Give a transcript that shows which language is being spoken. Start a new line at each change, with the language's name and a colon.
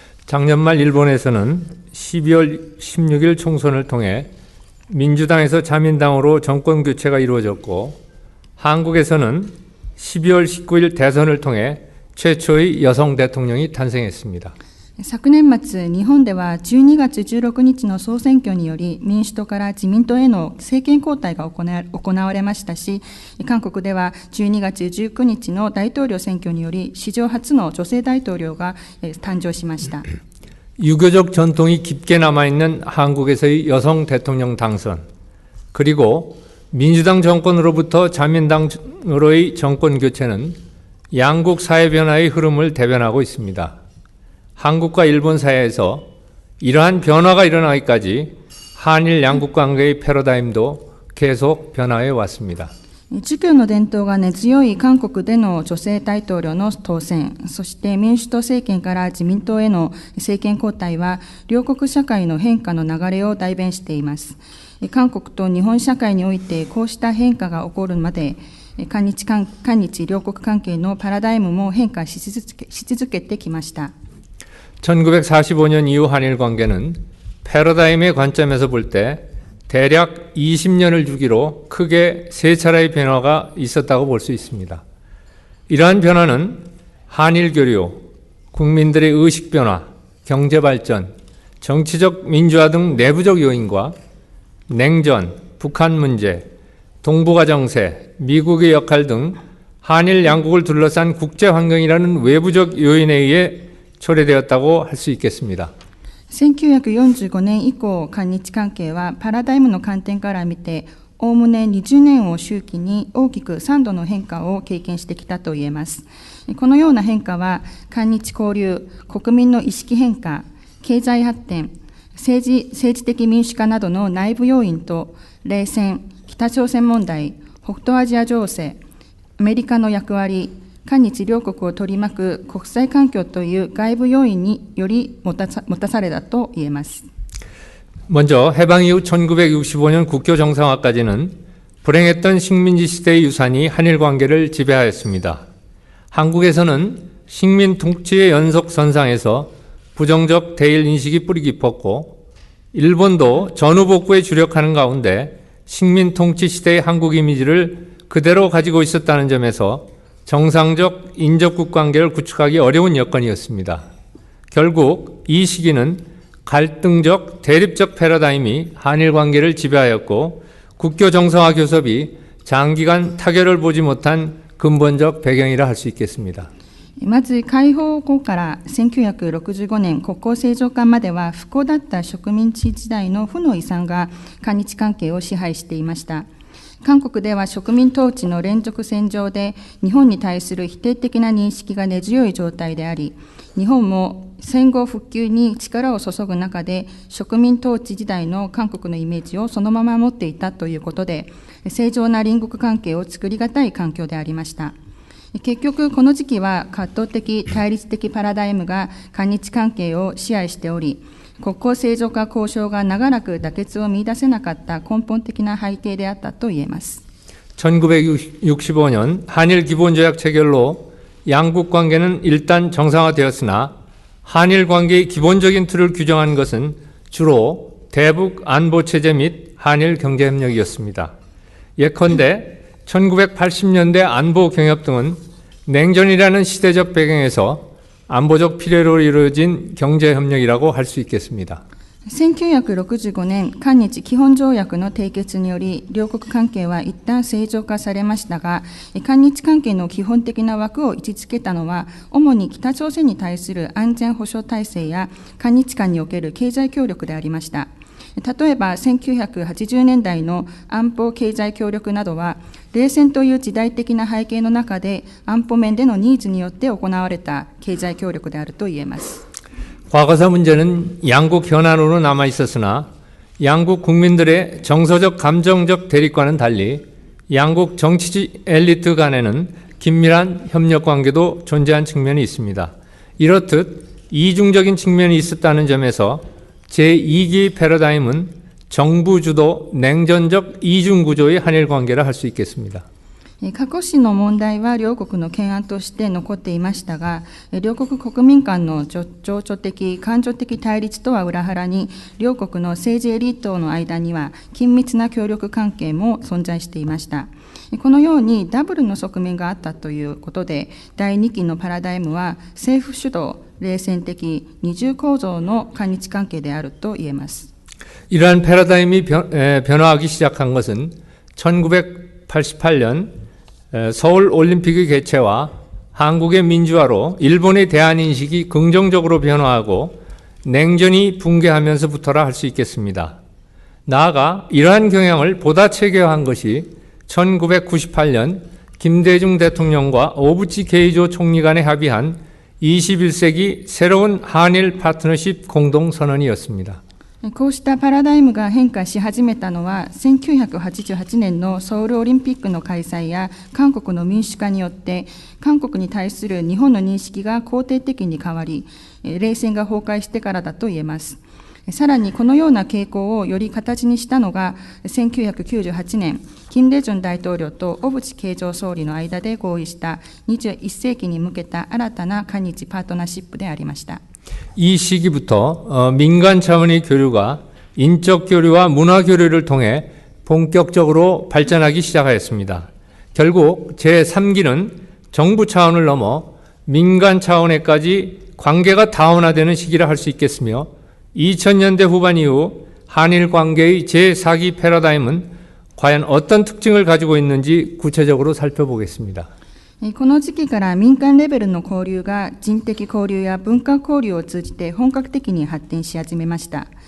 Korean: 작년 말 일본에서는 12월 16일 총선을 통해 민주당에서 자민당으로 정권 교체가 이루어졌고 한국에서는 12월 19일 대선을 통해 최초의 여성 대통령이 탄생했습니다.
Japanese: 昨年末、日本では12月16日の総選挙により民主党から自民党への政権交代が行われましたし、韓国では12月19日の大統領選挙により史上初の女性大統領が誕生しました。
Korean: 유교적 전통이 깊게 남아있는 한국에서의 여성 대통령 당선, 그리고 민주당 정권으로부터 자민당으로의 정권 교체는 양국 사회 변화의 흐름을 대변하고 있습니다. 한국과 일본 사이에서 이러한 변화가 일어나기까지 한일 양국 관계의 패러다임도 계속 변화해 왔습니다.
Japanese: 儒教の伝統が根強い韓国での女性大統領の当選、そして民主党政権から自民党への政権交代は、両国社会の変化の流れを代弁しています。韓国と日本社会においてこうした変化が起こるまで、韓日両国関係のパラダイムも変化し続けてきました。
Korean: 1945년 이후 한일 관계는 패러다임의 관점에서 볼 때 대략 20년을 주기로 크게 세 차례의 변화가 있었다고 볼 수 있습니다. 이러한 변화는 한일 교류, 국민들의 의식 변화, 경제 발전, 정치적 민주화 등 내부적 요인과 냉전, 북한 문제, 동북아 정세, 미국의 역할 등 한일 양국을 둘러싼 국제 환경이라는 외부적 요인에 의해 초래되었다고 할 수 있겠습니다.
Japanese: 1945年以降、韓日関係はパラダイムの観点から見て、おおむね20年を周期に大きく3度の変化を経験してきたと言えます。このような変化は、韓日交流、国民の意識変化、経済発展、政治的民主化などの内部要因と、冷戦、北朝鮮問題、北東アジア情勢、アメリカの役割、韓日両国を取り巻く国際環境という外部要因により持たされたと言えます。
Korean: 먼저 해방 이후 1965년 국교 정상화까지는 불행했던 식민지 시대의 유산이 한일 관계를 지배하였습니다. 한국에서는 식민 통치의 연속선상에서 부정적 대일 인식이 뿌리 깊었고 일본도 전후복구에 주력하는 가운데 식민 통치 시대의 한국 이미지를 그대로 가지고 있었다는 점에서 정상적 인접국 관계를 구축하기 어려운 여건이었습니다. 결국 이 시기는 갈등적, 대립적 패러다임이 한일 관계를 지배하였고 국교 정상화 교섭이 장기간 타결을 보지 못한 근본적 배경이라 할 수 있겠습니다.
Japanese: まず解放後から1965年国交正常化までは不幸だった植民地時代の負の遺産が韓日関係を支配していました。韓国では植民統治の連続戦場で日本に対する否定的な認識が根強い状態であり、日本も戦後復旧に力を注ぐ中で植民統治時代の韓国のイメージをそのまま持っていたということで、正常な隣国関係を作りがたい環境でありました。結局この時期は葛藤的対立的パラダイムが韓日関係を支配しており、国交正常化交渉が長らく妥結を見出せなかった根本的な背景であったと言えます。
Korean: 1965년 한일 기본조약 체결로 양국 관계는 일단 정상화되었으나 한일 관계의 기본적인 틀을 규정한 것은 주로 대북 안보체제 및 한일 경제협력이었습니다. 예컨대 1980년대 안보 경협 등은 냉전이라는 시대적 배경에서 안보적 필요로 이루어진 경제협력이라고 할 수 있겠습니다.
Japanese: 1965年、韓日基本条約の締結により、両国関係は一旦正常化されましたが、韓日関係の基本的な枠を位置づけたのは、主に北朝鮮に対する安全保障体制や韓日間における経済協力でありました。例えば、1980年代の安保経済協力などは、冷戦という時代的な背景の中で、安保面でのニーズによって行われた経済協力であると言えます。
Korean: 과거사 문제는 양국 현안으로 남아 있었으나 양국 국민들의 정서적 감정적 대립과는 달리 양국 정치 엘리트 간에는 긴밀한 협력 관계도 존재한 측면이 있습니다. 이렇듯 이중적인 측면이 있었다는 점에서 제2기 패러다임은 정부 주도 냉전적 이중 구조의 한일 관계라 할 수 있겠습니다.
Japanese: 過去史の問題は両国の懸案として残っていましたが、両国国民間の情緒的、感情的対立とは裏腹に、両国の政治エリートの間には緊密な協力関係も存在していました。このようにダブルの側面があったということで、第2期のパラダイムは政府主導、冷戦的、二重構造の韓日関係であると言えます。
Korean: 이러한 패러다임이 변화하기 시작한 것은 1988년 서울 올림픽의 개최와 한국의 민주화로 일본의 대한 인식이 긍정적으로 변화하고 냉전이 붕괴하면서부터라 할 수 있겠습니다. 나아가 이러한 경향을 보다 체계화한 것이 1998년 김대중 대통령과 오부치 게이조 총리 간에 합의한 21세기 새로운 한일 파트너십 공동선언이었습니다.
Japanese: こうしたパラダイムが変化し始めたのは、1988年のソウルオリンピックの開催や韓国の民主化によって、韓国に対する日本の認識が肯定的に変わり、冷戦が崩壊してからだと言えます。さらにこのような傾向をより形にしたのが、1998年、金大中大統領と小渕恵三総理の間で合意した21世紀に向けた新たな韓日パートナーシップでありました。
Korean: 이 시기부터 민간 차원의 교류가 인적 교류와 문화 교류를 통해 본격적으로 발전하기 시작하였습니다. 결국 제3기는 정부 차원을 넘어 민간 차원에까지 관계가 다원화되는 시기라 할 수 있겠으며 2000년대 후반 이후 한일 관계의 제4기 패러다임은 과연 어떤 특징을 가지고 있는지 구체적으로 살펴보겠습니다.
Japanese: この時期から民間レベルの交流が人的交流や文化交流を通じて本格的に発展し始めました。